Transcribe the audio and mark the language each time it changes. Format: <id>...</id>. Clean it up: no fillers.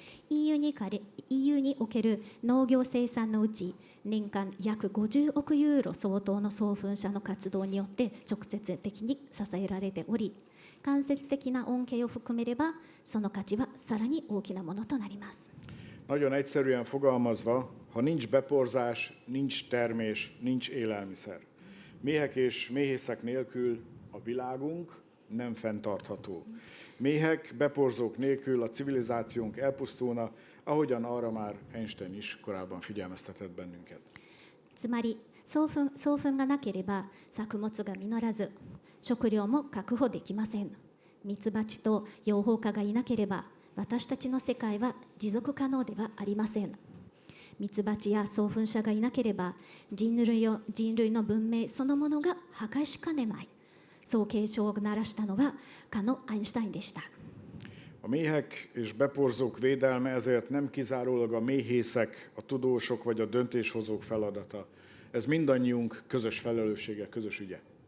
<ja>EU における農業生産のうち年間約50億ユーロ相当の送粉者の活動によって直接的に支えられており、間接的な恩恵を含めればその価値はさらに大きなものとなります。</ja> <hu>Nagyon egyszerűen fogalmazva, ha nincs beporzás, nincs termés, nincs élelmiszer. Méhek és méhészek nélkül a világunk nem fenntartható. Méhek, beporzók nélkül a civilizációnk elpusztulna, ahogyan arra már Einstein is korábban figyelmeztetett bennünket.</hu> <ja>つまり送粉がなければ作物が実らず、食料も確保できません。ミツバチと養蜂家がいなければ私たちの世界は持続可能ではありません。ミツバチや送粉者がいなければ人類の文明そのものが破壊しかねない。そう警鐘を鳴らしたのはかのアインシュタインでした。</ja> <hu>A méhek és beporzók védelme ezért nem kizárólag a méhészek, a tudósok vagy a döntéshozók feladata. Ez mindannyiunk közös felelőssége, közös ügye.</hu>